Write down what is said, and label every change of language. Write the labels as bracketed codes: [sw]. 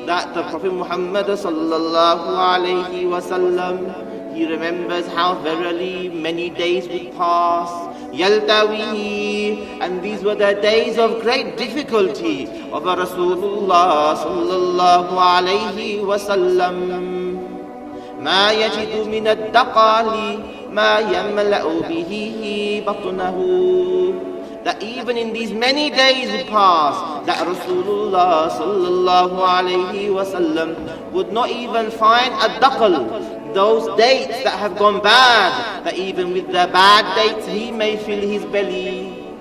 [en] That the Prophet Muhammad sallallahu alayhi wa sallam, he remembers how verily many days would pass. Yaltawi, and these were the days of great difficulty of Rasulullah sallallahu alayhi wa sallam. [ar] ما يجد من الدقال ما يملأ به بطنه. [en] That even in these many days would pass, that Rasulullah sallallahu alayhi wa sallam would not even find a daqal, those dates that have gone bad, that even with the bad dates he may fill his belly.